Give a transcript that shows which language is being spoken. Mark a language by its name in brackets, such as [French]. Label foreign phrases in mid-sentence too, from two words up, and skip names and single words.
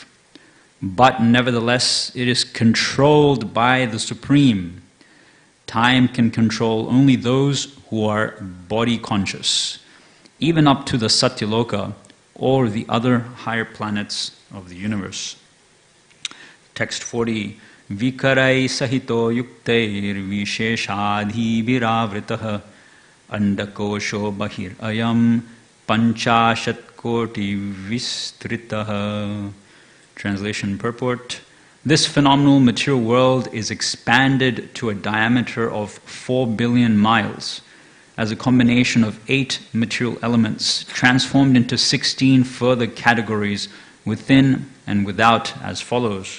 [English] But nevertheless, it is controlled by the Supreme. Time can control only those who are body conscious, even up to the Satyaloka or the other higher planets of the universe. Text 40. [Sanskrit] Vikarai sahito yuktair visheshadhi viravritah andakosho bahir ayam panchashat koti vistritah. [English] Translation purport. This phenomenal material world is expanded to a diameter of 4 billion miles as a combination of 8 material elements transformed into 16 further categories within and without as follows.